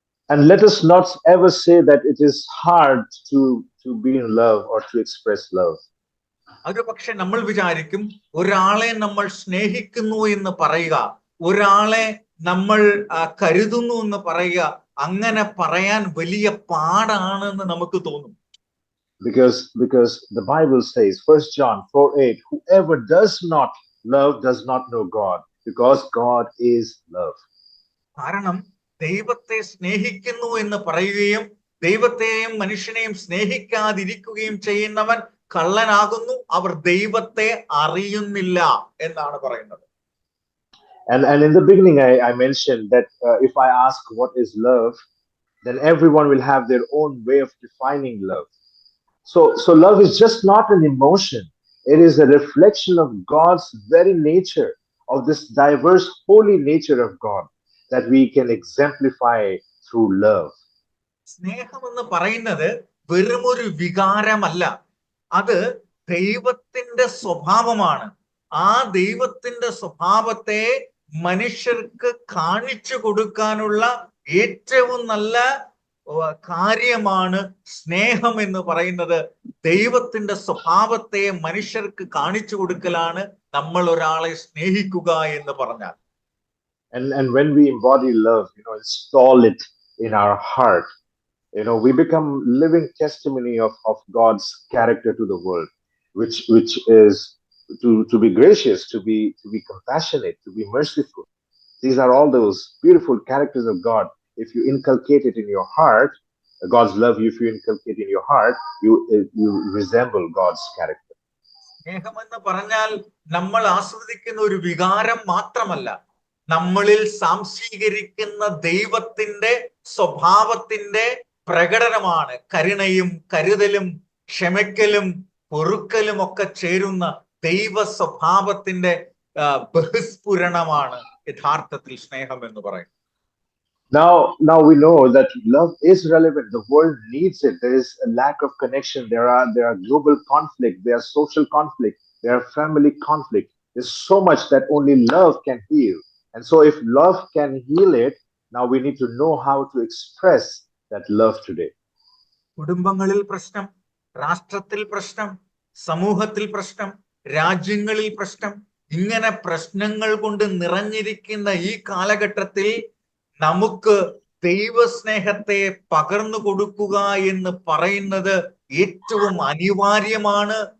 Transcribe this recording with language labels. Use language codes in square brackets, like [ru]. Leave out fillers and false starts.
[en] And let us not ever say that it is hard to be in love or to express love. [ml] ഒരു പക്ഷെ നമ്മൾ വിചാരിക്കും ഒരാളെ നമ്മൾ സ്നേഹിക്കുന്നു എന്ന് പറയുക, ഒരാളെ നമ്മൾ കരുതുന്നു എന്ന് പറയുക, അങ്ങനെ പറയാൻ വലിയ പാടാണെന്ന് നമുക്ക് തോന്നും. [en] Because the Bible says, 1 John 4:8, whoever does not love does not know God, because God is love. [ml] കാരണം ദൈവത്തെ സ്നേഹിക്കുന്നു എന്ന് പറയുകയും ദൈവത്തെയും മനുഷ്യനെയും സ്നേഹിക്കാതിരിക്കുകയും ചെയ്യുന്നവൻ കള്ളനാകുന്നു, അവർ ദൈവത്തെ അറിയുന്നില്ല എന്നാണ് പറയുന്നത്. [en] And in the beginning I mentioned that if I ask what is love, then everyone will have their own way of defining love. So love is just not an emotion. It is a reflection of God's very nature, of this diverse holy nature of God that we can exemplify through love. [ml] സ്നേഹം എന്ന് പറയുന്നത് വെറുമൊരു വികാരമല്ല, അത് ദൈവത്തിന്റെ സ്വഭാവമാണ്. ആ ദൈവത്തിന്റെ സ്വഭാവത്തെ മനുഷ്യർക്ക് കാണിച്ചു കൊടുക്കാനുള്ള ഏറ്റവും നല്ല കാര്യമാണ് സ്നേഹം എന്ന് പറയുന്നത്. ദൈവത്തിന്റെ സ്വഭാവത്തെ മനുഷ്യർക്ക് കാണിച്ചു കൊടുക്കലാണ് നമ്മൾ ഒരാളെ സ്നേഹിക്കുക എന്ന് പറഞ്ഞാൽ. [en] And when we embody love, install it in our heart, we become living testimony of God's character to the world, which is to be gracious, to be compassionate, to be merciful. These are all those beautiful characters of God. If you inculcate it in your heart, God's love, if you inculcate in your heart, you resemble God's character. [ml] സ്നേഹം എന്ന് പറഞ്ഞാൽ നമ്മൾ ആസ്വദിക്കുന്ന ഒരു വികാരം മാത്രമല്ല, നമ്മളിൽ സാംശീകരിക്കുന്ന ദൈവത്തിന്റെ സ്വഭാവത്തിന്റെ പ്രകടനമാണ്. കരുണയും കരുതലും ക്ഷമിക്കലും പൊറുക്കലും ഒക്കെ ചേരുന്ന ദൈവ സ്വഭാവത്തിന്റെ ബഹിസ്ഫുരണമാണ് യഥാർത്ഥത്തിൽ സ്നേഹം എന്ന് പറയുന്നത്. [en] Now we know that love is relevant. The world needs it. There is a lack of connection. There are global conflict. There are social conflict. There are family conflict. There's so much that only love can heal. And so if love can heal it, now we need to know how to express that love today. [ml] കുടുംബങ്ങളിൽ പ്രശ്നം, രാഷ്ട്രത്തിൽ പ്രശ്നം, സമൂഹത്തിൽ പ്രശ്നം, രാജ്യങ്ങളിൽ പ്രശ്നം, ഇങ്ങനെ പ്രശ്നങ്ങൾ കൊണ്ട് നിറഞ്ഞിരിക്കുന്ന ഈ കാലഘട്ടത്തിൽ നമുക്ക് ദൈവസ്നേഹത്തെ പകർന്നു കൊടുക്കുക എന്ന് പറയുന്നത് ഏറ്റവും അനിവാര്യമാണ്,